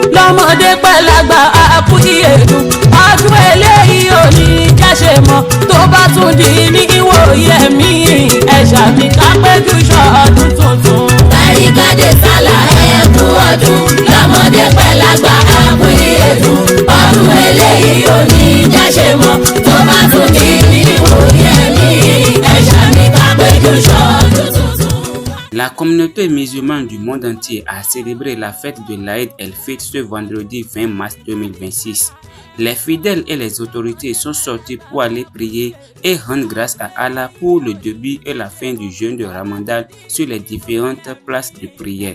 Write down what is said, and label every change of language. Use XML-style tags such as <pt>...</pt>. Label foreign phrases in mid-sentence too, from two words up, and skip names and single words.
<yo>lọ́mọdé pẹ̀lágbà àkú ìyèdùn ọdún eléyìí ò ní jáṣe mọ́ tó bá tún di ní ìwòye mi ẹ̀ṣà mi ká péjú ṣọdún tuntun. Bàrígádé sálà ẹ̀kú ọdún lọ́mọdé pẹ̀lágbà àkú ìyèdùn ọdún eléyìí ò ní jáṣe mọ́ tó bá tún di ní ìwòye mi ẹ̀ṣà mi ká péjú ṣọdún tuntun.</yo> <fr>La communauté musulmane du monde entier a célébré la fête de l'Aïd el-Fitr ce vendredi 20 mars 2026. Les fidèles et les autorités sont sortis pour aller prier et rendre grâce à Allah pour le début et la fin du jeûne de Ramadan sur les différentes places de prière.</fr>